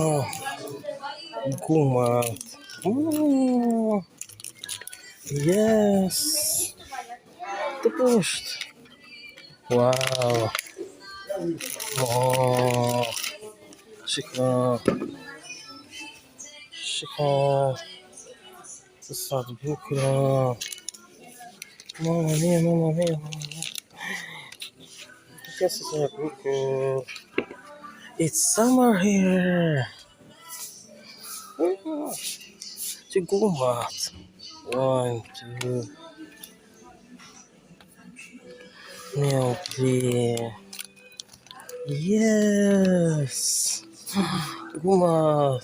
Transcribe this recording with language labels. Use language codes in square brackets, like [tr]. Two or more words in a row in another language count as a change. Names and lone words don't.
[sq] Gumat. Yes! Të poshtë. Wow! Oh! Shiko! Shiko! Sa të bukura! [it] Mamma mia, mamma mia, mamma mia! [sq] Che sa bukur! [en] It's summer here! [sq] Që gomat! [pt] 1, 2... Meu Deus! [sq] Yes! Gomat!